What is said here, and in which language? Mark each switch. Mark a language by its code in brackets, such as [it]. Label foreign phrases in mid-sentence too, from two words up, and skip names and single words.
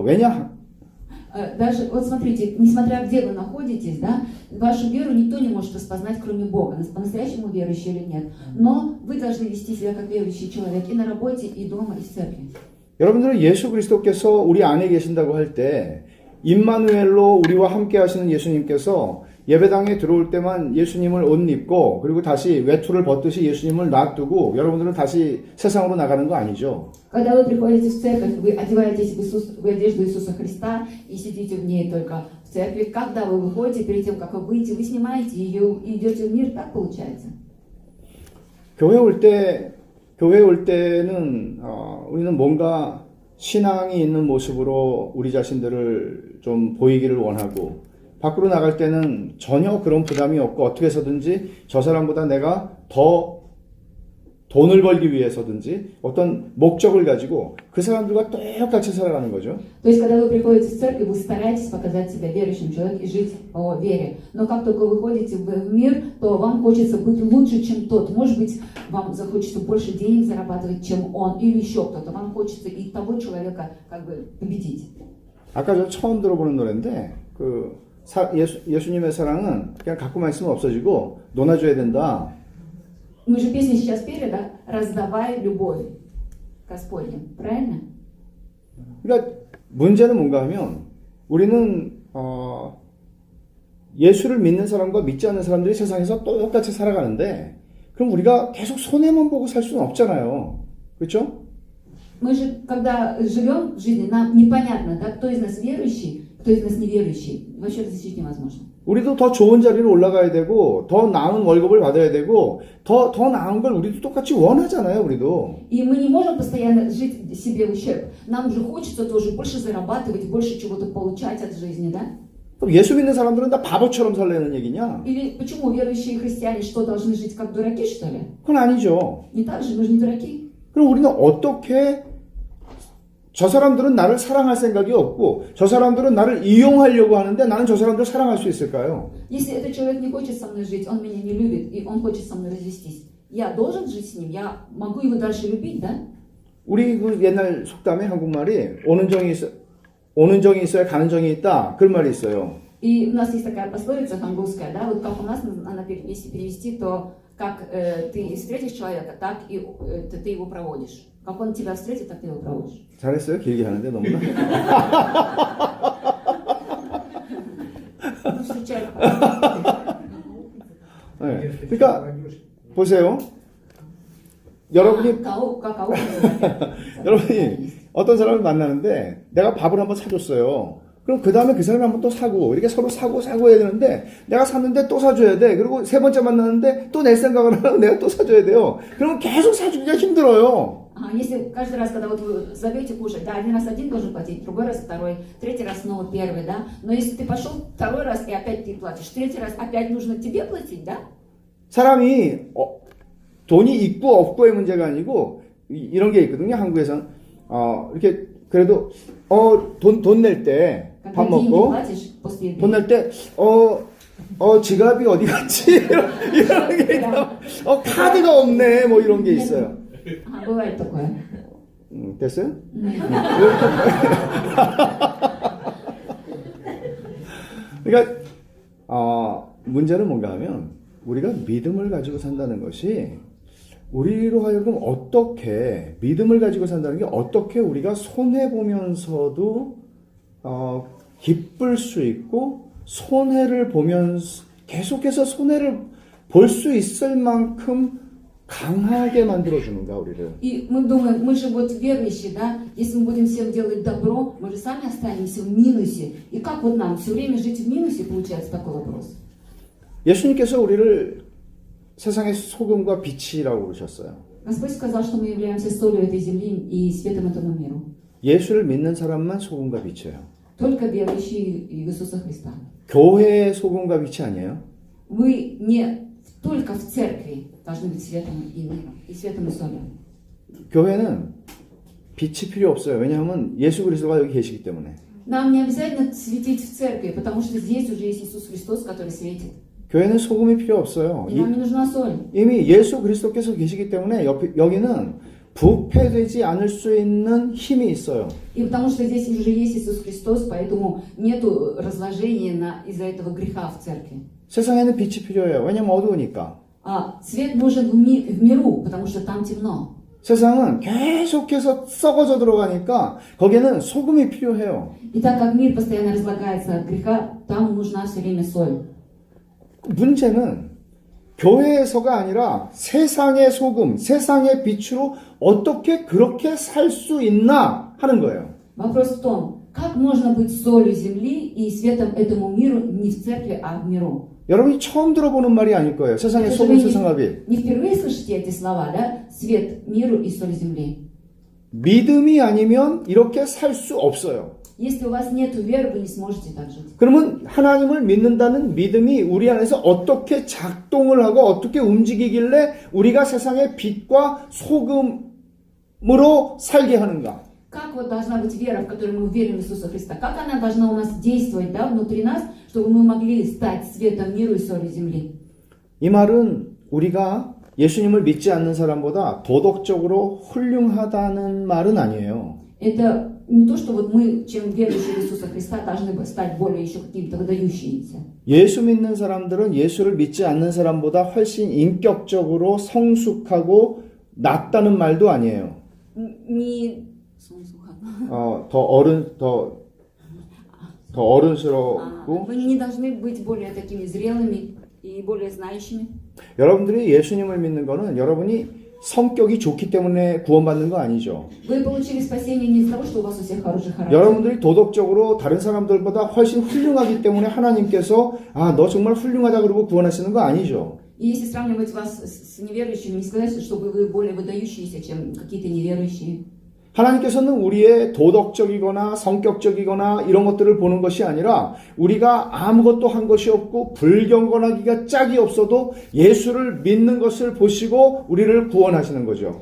[ko] 왜냐? [ru] Даже, вот смотрите, несмотря где вы находитесь, да, вашу веру никто не может распознать, кроме Бога, по-настоящему верующий или нет. Но вы должны вести себя как верующий человек и на работе, и дома, и в церкви. [ko] 여러분들은 예수 그리스도께서 우리 안에 계신다고 할 때 임마누엘로 우리와 함께 하시는 예수님께서 예배당에 들어올 때만 예수님을 옷 입고 그리고 다시 외투를 벗듯이 예수님을 놔두고 여러분들은 다시 세상으로 나가는 거 아니죠? [ru] Когда вы приходите в церковь, вы одеваетесь в одежду Иисуса Христа и сидите в ней только в церкви. Когда вы выходите, перед тем, как вы выйдете, вы снимаете ее и идете в мир, так получается. [ko] 교회 올 때는 우리는 뭔가 신앙이 있는 모습으로 우리 자신들을 좀 보이기를 원하고 밖으로 나갈 때는 전혀 그런 부담이 없고 어떻게 해서든지 저 사람보다 내가 더 돈을 벌기 위해서든지 어떤 목적을 가지고 그 사람들과 똑같이 살아가는 거죠. [ru] То есть, когда вы приходите в церковь, вы стараетесь показать себя верующим человеком и жить по вере. Но как только вы выходите в мир, то вам хочется быть лучше, чем тот. Может быть, вам захочется больше денег зарабатывать, чем он, или еще кто-то. Вам хочется и того человека как бы победить. [ko] 아까 저 처음 들어보는 노래인데 예수님의 사랑은 그냥 갖고만 있으면 없어지고 나눠줘야 된다. [ru] Мы же песню сейчас пели, да? «Раздавай любовь Господню». Правильно? [ko] 그러니까 문제는 뭔가 하면 우리는 예수를 믿는 사람과 믿지 않는 사람들이 세상에서 똑같이 살아가는데 그럼 우리가 계속 손해만 보고 살 수는 없잖아요. 그렇죠? [ru] Мы же, когда живем в жизни, нам непонятно, да, кто из нас верующий, кто из нас неверующий. Вообще различить невозможно. [ko] 우리도 더 좋은 자리로 올라가야 되고 더 나은 월급을 받아야 되고 더 나은 걸 우리도 똑같이 원하잖아요. 우리도. [ru] И мы не можем постоянно жить себе в ущерб. Нам же хочется тоже больше зарабатывать, больше чего-то получать от жизни, да? [ko] 그럼 예수 믿는 사람들은 다 바보처럼 살려는 얘기냐? [ru] Или почему верующие христиане что, должны жить как дураки, что ли? [ko] 그건 아니죠. [ru] Не так же, мы же не дураки. [ko] 그럼 우리는 어떻게 저 사람들은 나를 사랑할 생각이 없고 저 사람들은 나를 이용하려고 하는데 나는 저 사람들을 사랑할 수 있을까요? [ru] Если этот человек не хочет со мной жить, он меня не любит, и он хочет со мной развестись, я должен жить с ним? Я могу его дальше любить, да? [ko] 우리 그 옛날 속담에 한국말이 오는 정이 있어야 가는 정이 있다. 그런 말이 있어요. [ru] И у нас есть такая пословица хангульская, да, вот как у нас, она, если перевести, то как ты встретишь человека, так и ты его проводишь. Как он тебя встретит, так ты его проводишь. [ko] 잘했어요. 길게 하는데 너무나. [ru] Ну, встречай. [ko] 네. 그러니까 보세요. 여러분이 여러분이 어떤 사람을 만나는데 내가 밥을 한번 사줬어요. 그럼 그 다음에 그 사람이 한번 또 사고 이렇게 서로 사고 해야 되는데 내가 샀는데 또 사줘야 돼. 그리고 세 번째 만나는데 또 내 생각을 하고 내가 또 사줘야 돼요. 그러면 계속 사주기가 힘들어요. [ru] Если каждый раз, когда вот вы зовете кушать, да, один раз один должен платить, другой раз второй, третий раз снова первый, да, но если ты пошел второй раз и опять ты платишь, третий раз опять нужно тебе платить, да? [ko] 사람이 돈이 있고 없고의 문제가 아니고 이런 게 있거든요. 한국에서는 이렇게 그래도 돈 낼 때 밥 [ru] Когда деньги [ko] 먹고 [ru] платишь после еды. [ko] 돈 낼 때 지갑이 어디 갔지? 이런 게 있다. 카드가 없네. 뭐 이런 게 있어요. [ru] Ага, бывает такое. [ko] 됐어요? 그러니까 문제는 뭔가 하면 우리가 믿음을 가지고 산다는 것이 우리로 하여금 어떻게 믿음을 가지고 산다는 게 어떻게 우리가 손해 보면서도 기쁠 수 있고 손해를 보면서 계속해서 손해를 볼 수 있을 만큼 강하게 만들어주는가 우리를. [ru] И мы думаем, мы же вот верующие, да, если мы будем всем делать добро, мы же сами останемся в минусе. И как вот нам все время жить в минусе, получается такой вопрос. [ko] 예수님께서 우리를 세상의 소금과 빛이라고 그러셨어요. [ru] Господь сказал, что мы являемся солью этой земли и светом этому миру. [ko] 예수를 믿는 사람만 소금과 빛이에요. [ru] Только верующие в Иисуса Христа. [ko] 교회의 소금과 빛이 아니에요? [ru] Вы не только в церкви должны быть светом и миром, и светом и солью. [ko] 교회는 빛이 필요 없어요. 왜냐하면 예수 그리스도가 여기 계시기 때문에. [ru] Нам не обязательно светить в церкви, потому что здесь уже есть Иисус Христос, который светит. [ko] 교회는 소금이 필요 없어요. [ru] И нам не нужна соль. [ko] 이미 예수 그리스도께서 계시기 때문에 여기는 부패되지 않을 수 있는 힘이 있어요. [ru] И потому что здесь уже есть Иисус Христос, поэтому нету разложения из-за этого греха в церкви. [ko] 세상에는 빛이 필요해요. 왜냐면 어두우니까. [ru] А свет нужен в миру, потому что там темно. [ko] 세상은 계속해서 썩어져 들어가니까 거기에는 소금이 필요해요. [ru] И так как мир постоянно разлагается от греха, там нужна все время соль. [ko] 문제는 교회에서가 아니라 세상의 소금, 세상의 빛으로 어떻게 그렇게 살 수 있나 하는 거예요. [ru] Вопрос в том, как можно быть солью земли и светом этому миру не в церкви, а в миру. [ko] 여러분이 처음 들어보는 말이 아닐 거예요. 세상의 [ru] Это же [ko] 소금, [ru] вы [ko] 세상의 빛. [ru] не впервые слышите эти слова, да? Свет миру и соль земли. [ko] 믿음이 아니면 이렇게 살 수 없어요. [ru] Если у вас нет веры, вы не сможете так жить. [ko] 그러면 하나님을 믿는다는 믿음이 우리 안에서 어떻게 작동을 하고 어떻게 움직이길래 우리가 세상의 빛과 소금으로 살게 하는가? [ru] Как вот должна быть вера, в которой мы верим в Иисуса Христа? Как она должна у нас действовать, да, внутри нас, чтобы мы могли стать светом миру и солью земли? [ko] 이 말은 우리가 예수님을 믿지 않는 사람보다 도덕적으로 훌륭하다는 말은 아니에요. [ru] Это не то, что вот мы, чем верующие в Иисуса Христа, должны бы стать более еще какими-то выдающимися. [ko] 예수 믿는 사람들은 예수를 믿지 않는 사람보다 훨씬 인격적으로 성숙하고 낫다는 말도 아니에요. 더 어른스럽고 [ru] Вы не должны быть более такими зрелыми и более знающими. [ko] 여러분들이 예수님을 믿는 거는 여러분이 성격이 좋기 때문에 구원받는 거 아니죠. [ru] Вы получили спасение не из-за того, что у вас у всех хороший характер. [ko] 여러분들이 도덕적으로 다른 사람들보다 훨씬 훌륭하기 때문에 하나님께서 너 정말 훌륭하다 그러고 구원하시는 거 아니죠. [ru] И если сравнивать вас с неверующими, не сказать, чтобы вы более выдающиеся, чем какие-то неверующие. [ko] 하나님께서는 우리의 도덕적이거나 성격적이거나 이런 것들을 보는 것이 아니라 우리가 아무것도 한 것이 없고 불경건하기가 짝이 없어도 예수를 믿는 것을 보시고 우리를 구원하시는 거죠.